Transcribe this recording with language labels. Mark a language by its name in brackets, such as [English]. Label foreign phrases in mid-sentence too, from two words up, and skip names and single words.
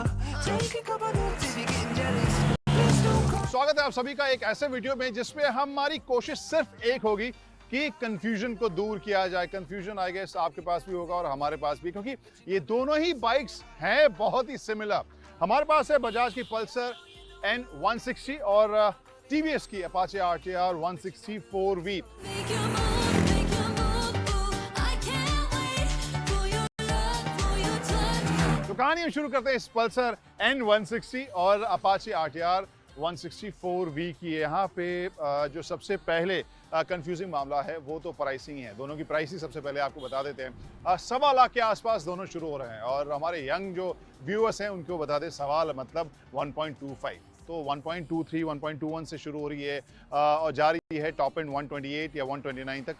[English] Take a couple notes if you're getting jealous. Please don't call. [Hindi] स्वागत है आप सभी का एक ऐसे वीडियो में जिसमें हमारी कोशिश सिर्फ एक होगी कि कंफ्यूजन को दूर किया जाए। कंफ्यूजन [English] I guess [Hindi] आपके पास भी होगा और हमारे पास भी, क्योंकि ये दोनों ही बाइक्स हैं बहुत ही सिमिलर। हमारे पास है बजाज की पल्सर N160 और टीवीएस की अपाचे RTR 160 4V। [English] Make your move, boo. I can't wait for your love, for your touch. [Hindi] तो कहानी हम शुरू करते हैं इस पल्सर N160 और अपाचे RTR 160 4V की। यहाँ पे जो सबसे पहले कंफ्यूजिंग मामला है वो तो प्राइसिंग है। दोनों की प्राइस ही सबसे पहले आपको बता देते हैं। 1.25 लाख के आसपास दोनों शुरू हो रहे हैं और हमारे यंग जो व्यूअर्स हैं उनको बता दें सवाल मतलब 1.25, तो 1.23 1.21 से शुरू हो रही है और जा रही है [English] top end [Hindi] 128 या 129 तक।